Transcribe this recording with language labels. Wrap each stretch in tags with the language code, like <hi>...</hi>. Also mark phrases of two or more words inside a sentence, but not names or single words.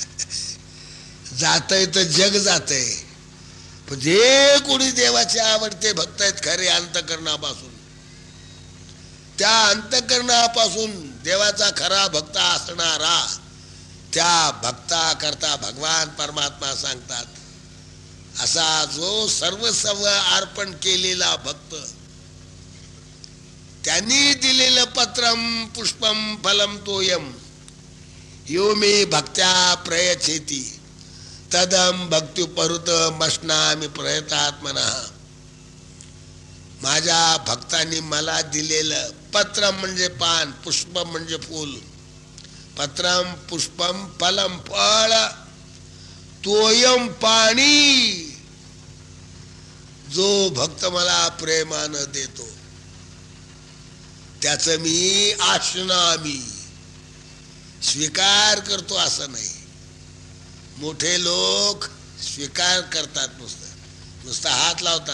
<mr>जातय तर जग जातय. पण जे कोणी देवाचे आवडते भक्त आहेत खरे अंतकरणापासून, त्या अंतकरणापासून देवाचा खरा भक्त असणारा, त्या भक्ता करता भगवान परमात्मा सांगतात, असा जो सर्वस्व अर्पण केलेला भक्त, त्यांनी दिलेलं</mr> <sa>पत्रम पुष्पम फलम तोयम यो मे भक्त्या प्रयच्छेती तदम भक्ती परुत मशनामी प्रयतात्मना.</sa> <mr>माझ्या भक्तांनी मला दिलेलं पत्रम म्हणजे पान, पुष्पम म्हणजे फूल,</mr> <sa>पत्रम पुष्पम फलम</sa> <mr>फळ, तोयम पाणी, जो भक्त मला प्रेमानं देतो त्याचं मी आशनामी स्वीकार करतो. असं नाही, मोठे लोक स्वीकार करतात, नुसतं हात लावतात.</mr>